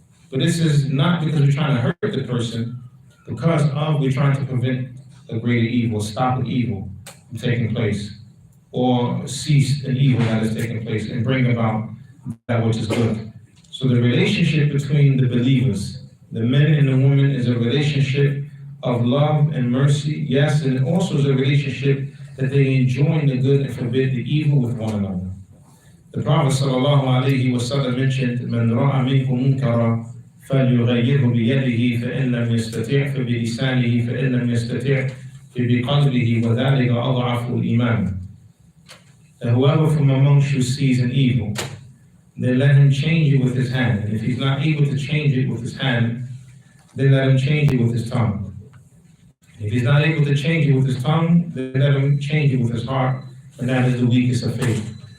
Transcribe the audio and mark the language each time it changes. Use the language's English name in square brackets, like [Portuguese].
[English] But this is not because we're trying to hurt the person, because we're trying to prevent a greater evil, stop an evil from taking place, or cease an evil that is taking place and bring about that which is good. So the relationship between the believers, the men and the women, is a relationship of love and mercy, yes, and also is a relationship that they enjoin the good and forbid the evil with one another. The Prophet ﷺ mentioned, [Arabic] مَنْ رَأَ مِنْكُمْ مُنْكَرًا فَلْيُغَيِّرْهُ بِيَدِهِ فَإِنْ لَمْ يَسْتَطِعْ فَبِلِسَانِهِ فَإِنْ لَمْ يَسْتَطِعْ فَبِقَلْبِهِ وَذَلِكَ أَضْعَفُ الْإِيمَانِ. [English] That whoever from amongst you sees an evil, then let him change it with his hand. And if he's not able to change it with his hand, then let him change it with his tongue. If he's not able to change it with his tongue, then let him change it with his heart, and that is the weakest of faith.